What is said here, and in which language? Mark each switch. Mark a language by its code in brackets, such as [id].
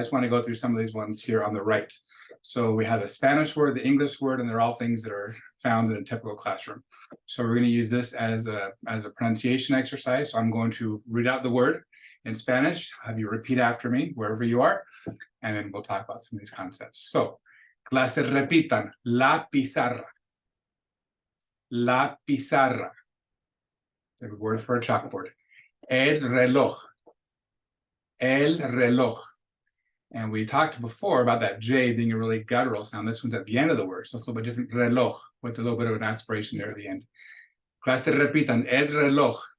[en] I just want to go through some of these ones here on the right. So we have the Spanish word, the English word, and they're all things that are found in a typical classroom. So we're going to use this as a pronunciation exercise. So I'm going to read out the word in Spanish, have you repeat after me wherever you are, and then we'll talk about some of these concepts. [es] So, clase repitan, la pizarra. La pizarra. [en] The word for a chalkboard. [es] El reloj. El reloj. [en] And we talked before about that J being a really guttural sound. This one's at the end of the word, so it's a little bit different. Reloj, with a little bit of an aspiration there at the end. [es] Clase repitan, el reloj.